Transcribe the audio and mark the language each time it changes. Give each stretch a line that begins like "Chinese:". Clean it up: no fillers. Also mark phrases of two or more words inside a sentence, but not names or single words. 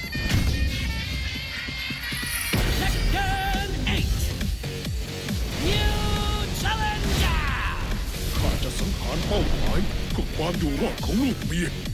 English: Tekken 8. New Challenger.
Thai: ข้าจะสังหารเป้าหมายเพื่อความอยู่รอดของลูกเมีย